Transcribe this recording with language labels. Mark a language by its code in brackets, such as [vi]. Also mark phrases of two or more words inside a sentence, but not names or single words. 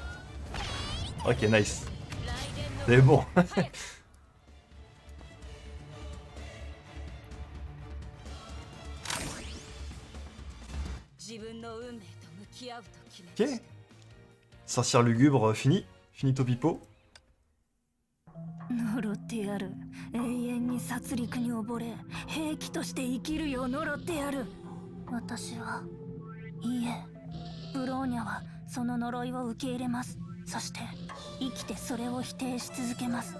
[fr] Ok, nice. C'est bon. Ok. Sorcière lugubre, fini. Finito pipo. [ja] 呪ってやる。永遠に殺戮に溺れ兵器として生きるよう呪ってやる。私はいいえ、ブローニャはその呪いを受け入れます。そして生きてそれを否定し続けます。